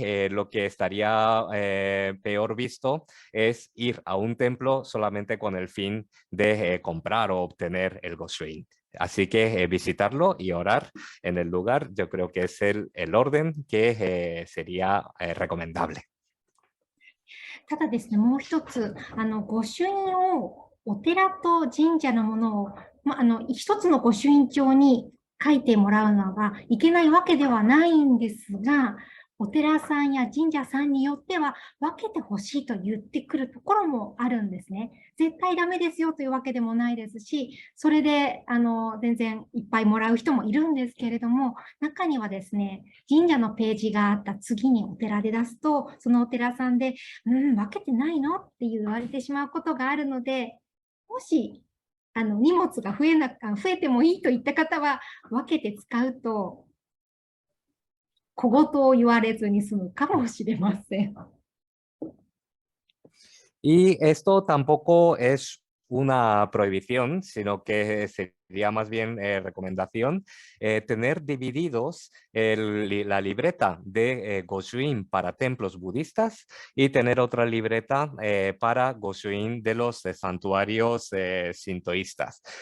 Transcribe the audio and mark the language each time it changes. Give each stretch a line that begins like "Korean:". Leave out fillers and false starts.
Spanish: Lo que estaría peor visto es ir a un templo solamente con el fin de comprar o obtener el Goshuin. Así que visitarlo y orar en el lugar, yo creo que es el orden que sería recomendable.
Japanese: ただですね、もう一つ、御朱印をお寺と神社のものを、一つの御朱印帳に書いてもらうのがいけないわけではないんですが、お寺さんや神社さんによっては分けてほしいと言ってくるところもあるんですね。絶対ダメですよというわけでもないですし、それで全然いっぱいもらう人もいるんですけれども、中にはですね、神社のページがあった次にお寺で出すと、そのお寺さんで、分けてないのって言われてしまうことがあるので、もし荷物が増えてもいいといった方は分けて使うと小言を言われずに済むかもしれません。
Spanish: Y esto tampoco es una prohibición, sino que sería más bien recomendación tener divididos la libreta de Goshuin para templos budistas y tener otra libreta para Goshuin de los santuarios sintoístas.